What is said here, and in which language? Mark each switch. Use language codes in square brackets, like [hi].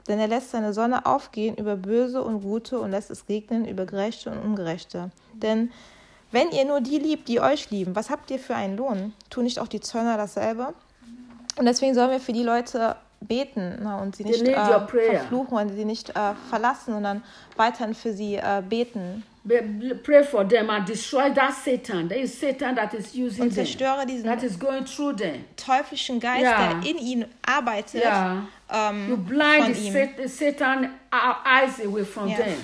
[de] Denn er lässt seine Sonne aufgehen über Böse und Gute und lässt es regnen über Gerechte und Ungerechte. Denn wenn ihr nur die liebt, die euch lieben, was habt ihr für einen Lohn? Tun nicht auch die Zöllner dasselbe? Und deswegen sollen wir für die Leute beten, na, und sie nicht verfluchen und sie nicht verlassen, sondern weiterhin für sie beten. [en] Pray for them and destroy that Satan. There is Satan that is using [de] und zerstöre diesen [en] them, that is going through them. [de] Teuflischen Geist, yeah, der in ihnen arbeitet. Yeah. [en] You blind Satan eyes away from yeah them.